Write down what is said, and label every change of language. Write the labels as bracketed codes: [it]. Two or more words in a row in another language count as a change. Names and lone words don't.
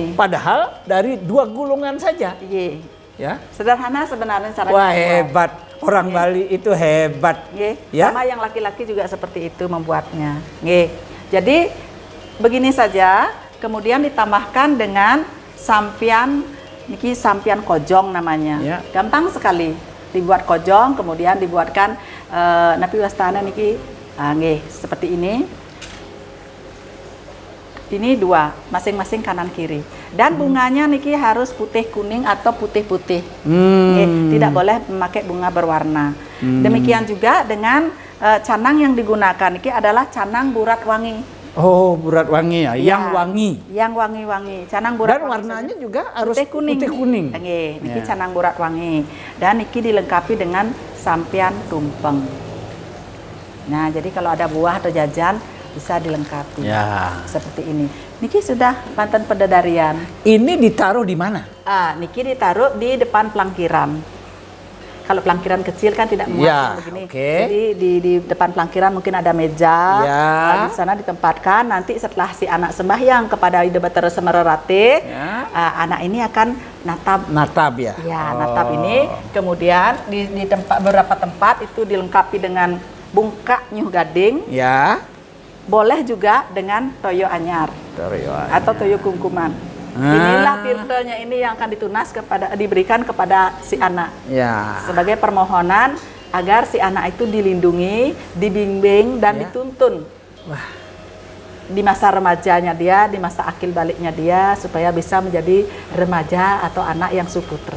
[id] Padahal dari 2 gulungan saja. Iya. Ya. Sederhana sebenarnya caranya. Wah, membuat. hebat. Orang Bali itu hebat. Nggih, Ya. sama yang laki-laki juga seperti itu membuatnya. Nggih. Jadi begini saja, kemudian ditambahkan dengan sampian, niki sampian kojong namanya. Ya. Gampang sekali dibuat kojong, kemudian dibuatkan [ban] napi wastana niki, [id] nggih, seperti ini. Ini 2, masing-masing kanan kiri. Dan bunganya niki harus putih kuning atau putih-putih. Nggih, tidak boleh memakai bunga berwarna. Demikian juga dengan canang yang digunakan. Niki adalah canang burat wangi. Oh, burat wangi ya, yang wangi. Yang wangi-wangi. Canang burat Dan wangi warnanya saja. juga harus putih kuning. putih kuning. [ban] Nggih, niki [id] Ya. canang burat wangi. Dan niki dilengkapi dengan sampian tumpeng. Nah, jadi kalau ada buah atau jajan bisa dilengkapi. Ya. Seperti ini. Niki sudah Banten Pedadarian. Ini ditaruh di mana? Niki ditaruh di depan pelangkiran. Kalau pelangkiran kecil kan tidak muat Ya, begini. oke. Jadi di depan pelangkiran mungkin ada meja. Ya. Di sana ditempatkan. Nanti setelah si anak sembahyang kepada Ida Batara Semererate, Ya. anak ini akan natab. Natab ya. Ya, Oh. natab ini. Kemudian di tempat beberapa tempat itu dilengkapi dengan bungkak nyuh gading. Ya. Boleh juga dengan toyo anyar atau toyo kungkuman. Inilah tirtanya ini yang akan diberikan kepada si anak. Ya. Sebagai permohonan agar si anak itu dilindungi, dibimbing dan Ya. dituntun. Wah. Di masa remajanya dia, di masa akil baliknya dia supaya bisa menjadi remaja atau anak yang suputra.